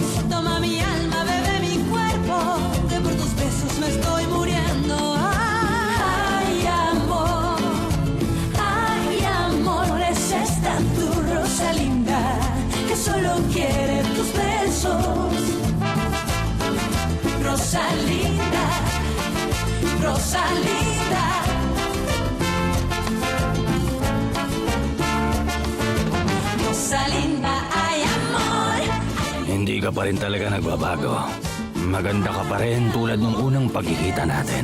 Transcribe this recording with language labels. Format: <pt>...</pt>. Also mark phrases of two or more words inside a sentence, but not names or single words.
<es>Toma mi alma, bebe mi cuerpo, que por tus besos me estoy muriendo. Ay amor, es esta tu Rosalinda, que solo quiere tus besos. Rosalinda, Rosalinda. Rosalinda, ay amor.</es> <tl>Hindi ka pa rin talaga nagbabago. Maganda ka pa rin tulad nung unang pagkikita natin.</tl>